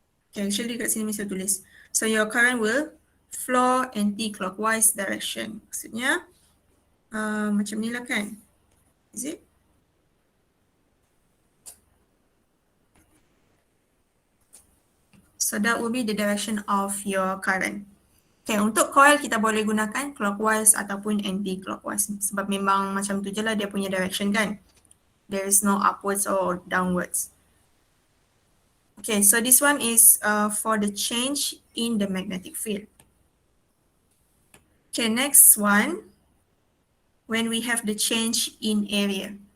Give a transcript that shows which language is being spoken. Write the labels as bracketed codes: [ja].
[en] Okay, actually [ms] dekat sini mesti tulis. [en] So your current will flow anti-clockwise direction. [ms] Maksudnya macam ni lah kan? [en] Is it? So that will be the direction of your current. [ms] Okay, untuk coil kita boleh gunakan clockwise ataupun anti-clockwise. Sebab memang macam tu je lah dia punya direction kan. [en] There is no upwards or downwards. Okay, so this one is for the change in the magnetic field. Okay, next one, when we have the change in area.